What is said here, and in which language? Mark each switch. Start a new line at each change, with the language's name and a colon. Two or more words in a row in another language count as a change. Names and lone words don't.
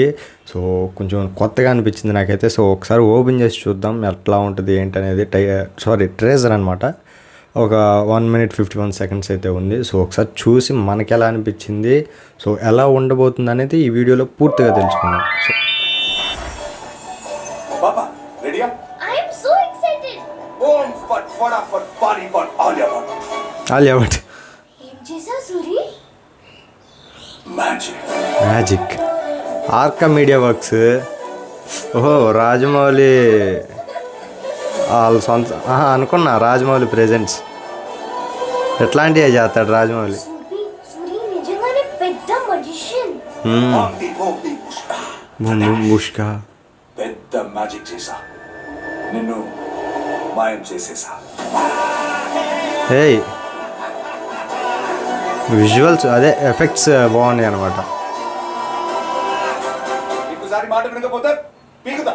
Telugu: సో కొంచెం కొత్తగా అనిపించింది నాకైతే. సో ఒకసారి ఓపెన్ చేసి చూద్దాం ఎట్లా ఉంటుంది ఏంటనేది. ట్రేజర్ అనమాట. ఒక 1 minute 51 seconds అయితే ఉంది. సో ఒకసారి చూసి మనకి ఎలా అనిపించింది, సో ఎలా ఉండబోతుంది అనేది ఈ వీడియోలో పూర్తిగా తెలుసుకుందాం. సో
Hindi: पापा रेडी है?
English: I am so excited.
Hindi: ओम फट फटाफट पानी पर आलिया भट्ट
Telugu: ఆలియా భట్ ఏం చేసా సూరి?
Hindi: मैजिक
Telugu: మ్యాజిక్ ఆర్కా మీడియా వర్క్స్. ఓహో, రాజమౌళి వాళ్ళ సొంత అనుకున్నా. రాజమౌళి ప్రెజెంట్స్ ఎట్లాంటివి చేస్తాడు రాజమౌళి. సూరి నిజంగానే పెద్ద magician.
Hindi: आंटी भोगी पुष्का
Telugu: బుష్కా పెద్ద మ్యాజిక్ చేసా, నిన్ను మాయం చేసేసా. ఏయ్, విజువల్స్ అదే ఎఫెక్ట్స్ బాగున్నాయి అనమాట. ఇంకోసారి మాట వినకపోతే పీకుతా.